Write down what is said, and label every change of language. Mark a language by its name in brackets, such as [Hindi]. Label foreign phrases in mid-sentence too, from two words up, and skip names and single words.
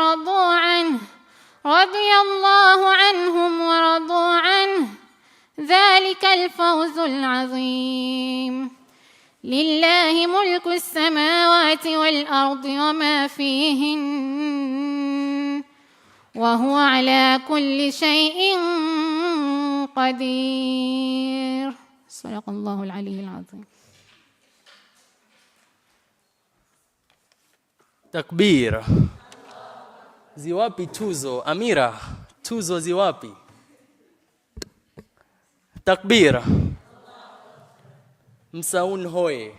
[Arabic] ورضوا عنه ذلك الفوز العظيم لله ملك السماوات والأرض وما فيهن وهو على كل شيء قدير صدق الله العلي العظيم Takbir. [Swahili] Ziwapi tuzo? Amira, tuzo ziwapi? Takbir. Msaun hoye.